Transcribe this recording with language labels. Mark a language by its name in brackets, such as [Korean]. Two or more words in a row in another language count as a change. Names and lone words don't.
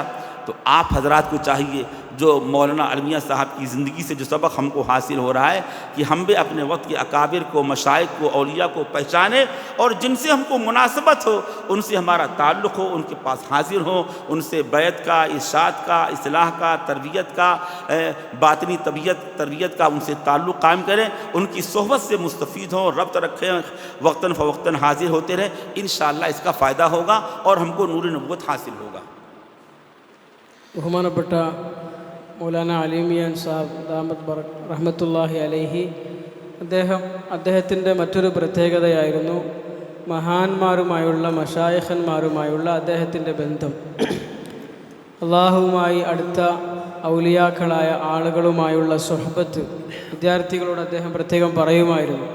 [Urdu] تو آپ حضرات کو چاہیے جو مولانا علمیہ صاحب کی زندگی سے جو سبق ہم کو حاصل ہو رہا ہے کہ ہم بھی اپنے وقت کے اکابر کو، مشائخ کو، اولیاء کو پہچانے اور جن سے ہم کو مناسبت ہو ان سے ہمارا تعلق ہو، ان کے پاس حاضر ہو، ان سے بیعت کا، ارشاد کا، اصلاح کا، تربیت کا، باطنی تربیت کا ان سے تعلق قائم کریں، ان کی صحبت سے مستفید ہوں، ربط رکھیں، وقتاً فوقتاً حاضر ہوتے رہیں. ان شاء اللہ اس کا فائدہ ہوگا اور ہم کو نور نبوت حاصل ہوگا. [Malayalam] ബഹുമാനപ്പെട്ട മൗലാന അലിമിയാൻ സാബ് [Arabic] دامت برك رحمة الله عليه [Malayalam] അദ്ദേഹത്തിൻ്റെ മറ്റൊരു പ്രത്യേകതയായിരുന്നു മഹാന്മാരുമായുള്ള, മശായിഖന്മാരുമായുള്ള അദ്ദേഹത്തിൻ്റെ ബന്ധം. അള്ളാഹുവുമായി അടുത്ത ഔലിയാക്കളായ ആളുകളുമായുള്ള സുഹബത്ത് വിദ്യാർത്ഥികളോട് അദ്ദേഹം പ്രത്യേകം പറയുമായിരുന്നു.